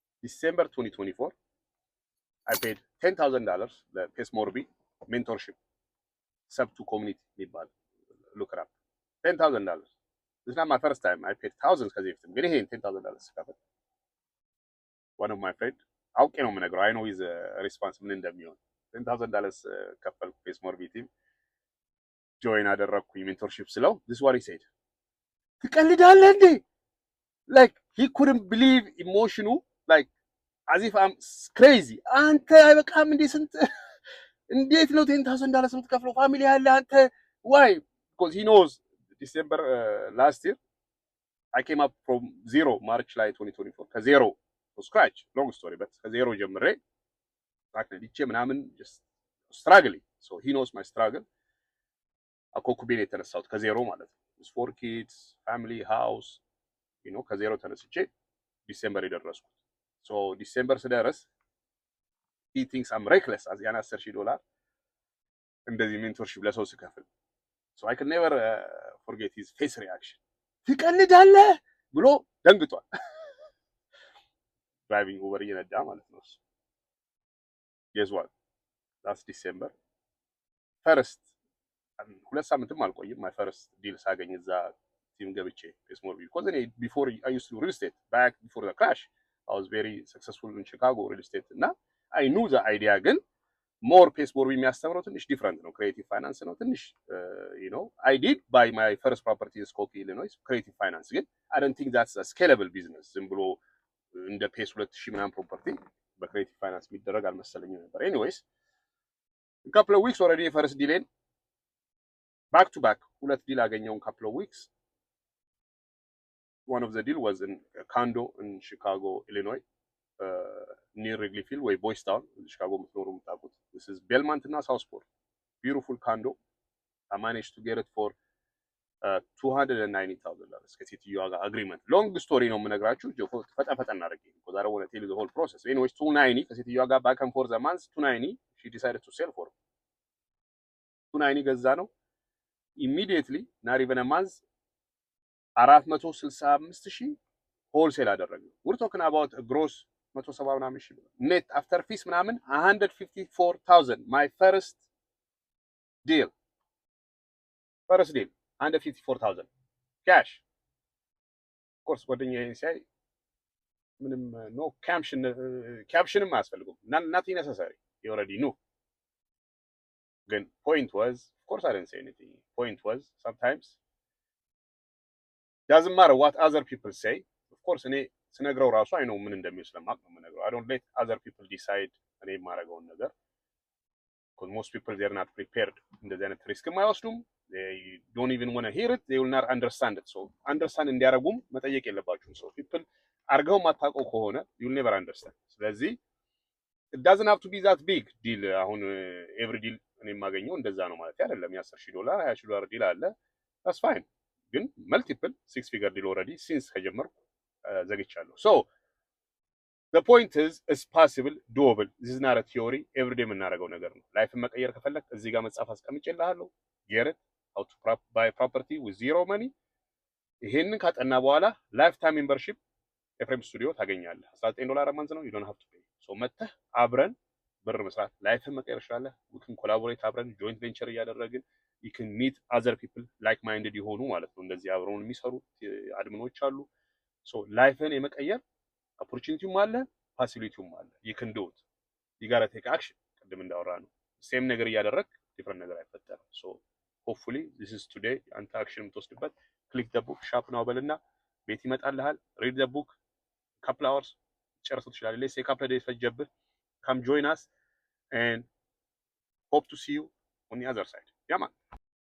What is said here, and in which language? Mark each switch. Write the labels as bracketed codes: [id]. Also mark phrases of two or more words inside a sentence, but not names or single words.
[en] December 2024, I paid $10,000 [am] ለፔስ ሞርቢ ሜንቶርሺፕ [en] sub to community [am] የሚባል [en] look it up. $10,000. This is not my first time. I paid thousands [am] ከዚህ በፊትም ግን ይሄን $10,000 ስከፍል [en] one of my friend [am] አውቄ ነው የምነግረው [en] I know his response [am] ምን እንደሚሆን $10,000 ከፈልኩ ፔስ ሞርቢ ቲም ጆይን አደረኩኝ ሜንቶርሺፕ ስለው [en] this is what he said. [am] ትቀልዳለህ እንዴ? [en] Like he couldn't believe emotion like as if I'm crazy. [am] አንተ አይበቃም እንዴ ስንት እንዴት ነው $10,000 የምትከፍለው [en] ፋሚሊ ያለ አንተ why? Because he knows December last year I came up from zero [am] March ላይ 2024 ከዜሮ [en] to scratch long story but [am] ከዜሮ ጀምሬ ታክለዲቼ ምናምን [en] just struggling so he knows my struggle [am] አኮኩቤን የተነሳሁት ከዜሮ ማለት ነው [en] with 4 kids family house you know [am] ከዜሮ ተነስቼ ዲሴምበር የደረስኩት [en] so [am] ዲሴምበር ስደርስ [en] he thinks I'm reckless as [am] ያን $10,000 እንደዚህ ሜንቶርሺፕ ለሰው ስከፍል [en] so I can never forget his face reaction [am] ትቀልዳለህ ብሎ ደንግጧል [en] driving over [am] እየነዳ ማለት ነው [en] guess what last December first [am] ሁለት ሳምንትም አልቆይም [en] my first deal [am] ሳገኝ እዛ ቲም ገብቼ ፔስ ሞርቢ [en] because before I used to do real estate back before the crash I was very successful in Chicago real estate እና I knew the idea [am] ግን more ፔስ ሞርቢ የሚያስተምረው ትንሽ ዲፍረንት ነው [en] creative finance ነው ትንሽ you know I did buy my first property in Skokie Illinois creative finance ግን I don't think that's a scalable business [am] ዝም ብሎ እንደ ፔስ 2000 ምናምን ፕሮፐርቲ በክሬቲቭ ፋይናንስ የሚደረግ አልመሰለኝም ነበር [en] anyways a couple of weeks already first deal back to back [am] ሁለት ዲል አገኘው [en] couple of weeks one of the deal was in a condo in Chicago Illinois near Wrigley Field [am] ወይ Boys Town Chicago ምትኖሩ የምታውቁት [en] this is Belmont እና Southport beautiful condo I managed to get it for $290,000 [am] ከሴትዮዋ ጋር [en] agreement [am] long story ነው የምነግራችሁ ፈጠን አድርጌ [en] because I don't want to tell you the whole process anyways 290 [am] ከሴትዮዋ ጋር [en] back and forth a month 290 she decided to sell for 290 [am] ገዛ ነው [en] immediately not even a month 465,000 [am] wholesale አደረግነው [en] we're talking about a gross [am] 170 ምናምን ሺህ [en] net after fees ምናምን 154,000 my first deal 154,000 cash of course [am] ጓደኛዬ ሲያይ ምንም [en] no captionም [am] አያስፈልጉም [en] nothing necessary you already knew ግን point was of course I didn't say anything point was sometimes doesn't matter what other people say of course [am] እኔ ስነግረው ራሱ አይ ነው ምን እንደሚል ስለማቅ ነው የምነግረው [en] I don't let other people decide [am] እኔ የማደርገውን ነገር [en] because most people they're not prepared [am] እንደዚህ አይነት ሪስክ የማይወስዱም [en] they don't even want to hear it they will not understand it so understand [am] እንዲያረጉም መጠየቅ የለባችሁም [en] so people [am] አርገው ማታውቀው ከሆነ [en] you will never understand ስለዚህ it doesn't have to be that big deal አሁን [am] every deal እኔ የማገኘው እንደዛ ነው ማለት አይደለም [en] $10,000 $20,000 ዲል አለ that's fine ግን multiple six figure deal already since [am] ከጀመርኩ ዘግቻለሁ [en] so the point is it's possible doable this is not a theory every day [am] የምናደርገው ነገር ነው ላይፍ መቀየር ከፈለክ እዚህ ጋር መጻፍ አስቀምጬልሃለሁ [en] get it how to buy property with zero money [am] ይሄንን ካጠና በኋላ [en] lifetime membership [am] ኤፍሬም ስቱዲዮ ታገኛለህ [en] $19 a month ነው you don't have to pay so [am] መተህ አብረን ብር መስራት ላይፍ መቀየር ይችላል [en] we can collaborate [am] አብረን joint venture እያደረግን [en] you can meet other people like minded [am] የሆኑ ማለት ነው እንደዚህ አብረውን የሚሰሩ አድሚኖች አሉ [en] so [am] ላይፍን የመቀየር opportunityም አለ facilityም አለ [en] you can do it you got to take action [am] ቅድም እንዳወራ ነው [en] same [am] ነገር እያደረክ [en] different [am] ነገር አይፈጠርም [en] so hopefully this is today [am] አንተ አክሽን የምትወስድበት [en] click the book [am] sharp ነው በልና ቤት ይመጣልሃል [en] read the book couple hours [am] ጨርሰው ትችላለህ [en] let's say couple days [am] ፈጀብህ [en] come join us and hope to see you on the other side yeah man